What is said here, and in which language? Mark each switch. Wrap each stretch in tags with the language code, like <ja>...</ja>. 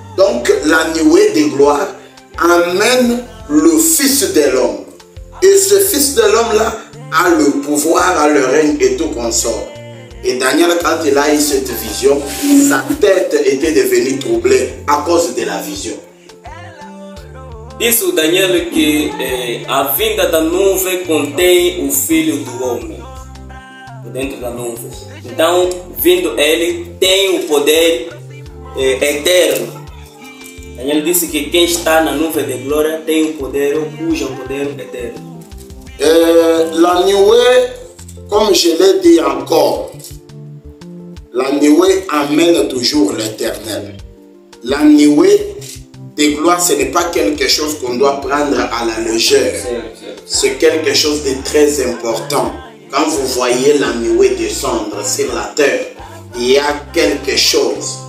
<fr>Donc, la nuée de gloire amène le fils de l'homme. Et ce fils de l'homme-là a le pouvoir, a le règne et tout consort. Et Daniel, quand il a eu cette vision, sa tête était devenue troublée à cause de la vision.</fr> <pt>Disse o Daniel que a vinda da nuvem contém o Filho do Homem dentro da nuvem. Então, vindo ele, tem o poder eterno. Daniel disse que quem está na nuvem de glória tem o poder, ou cuja o poder eterno.</pt> <fr>La nuée, comme je l'ai dit encore, la nuée amène toujours l'éternel. La nuée de gloire, ce n'est pas quelque chose qu'on doit prendre à la légère. C'est quelque chose de très important. Quand vous voyez la nuée descendre sur la terre, il y a quelque chose.</fr>